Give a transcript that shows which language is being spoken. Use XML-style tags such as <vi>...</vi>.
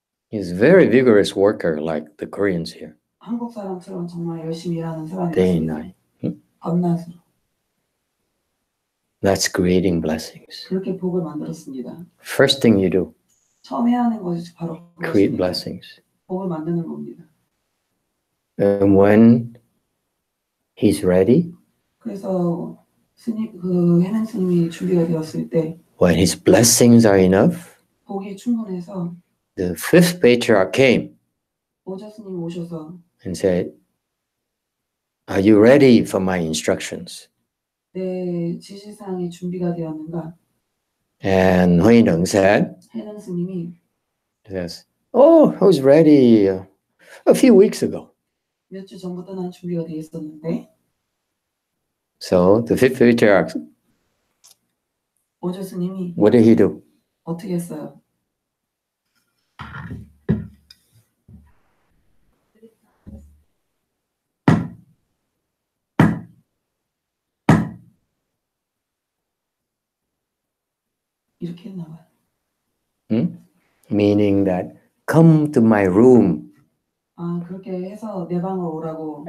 <en>He's a very vigorous worker like the Koreans here.</en> <ko>한국 사람처럼 정말 열심히 일하는 사람이었습니다.</ko> <en>Day and night.</en> <ko>밤낮으로.</ko> <en>That's creating blessings.</en> <ko>그렇게 복을 만들었습니다.</ko> <en>First thing you do,</en> <ko>처음 해야 하는 것이 바로</ko> <en>create</en> <ko>그것입니다.</ko> <en>blessings.</en> <ko>복을 만드는 겁니다.</ko> <en>And when he's ready,</en> <ko>그래서 스님 회능 스님이 준비가 되었을 때,</ko> <en>when his blessings are enough,</en> <ko>복이 충분해서</ko> <en>the fifth patriarch came</en> <ko>오조 스님이 오셔서</ko> <en>and said, "Are you ready for my instructions?"</en> <ko>내 지시사항이 준비가 되었는가?</ko> <en>And Huineng said,</en> <ko>해능 스님이</ko> <en>says, "Oh, I was ready a few weeks ago."</en> <ko>몇 주 전부터 난 준비가 돼 있었는데</ko> <en>So the fifth patriarch,</en> <ko>오조 스님이</ko> <en>what did he do?</en> <ko>어떻게 했어요? 이렇게 했나 봐요.</ko> <en>Meaning that come to my room</en> <ko>아, 그렇게 해서 내 방으로 오라고.</ko>